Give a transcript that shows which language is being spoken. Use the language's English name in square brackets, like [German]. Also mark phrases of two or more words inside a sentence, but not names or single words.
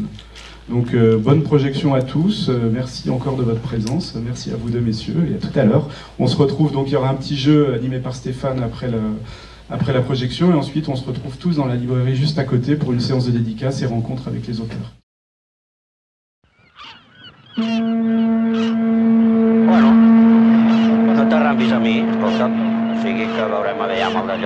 [French] Donc bonne projection à tous, merci encore de votre présence, merci à vous deux messieurs et à tout à l'heure. On se retrouve, donc il y aura un petit jeu animé par Stéphane après la projection et ensuite on se retrouve tous dans la librairie juste à côté pour une séance de dédicaces et rencontres avec les auteurs. [Catalan] T'arrambis a mi, escolta'm, o sigui que veurem aviam el d'allò.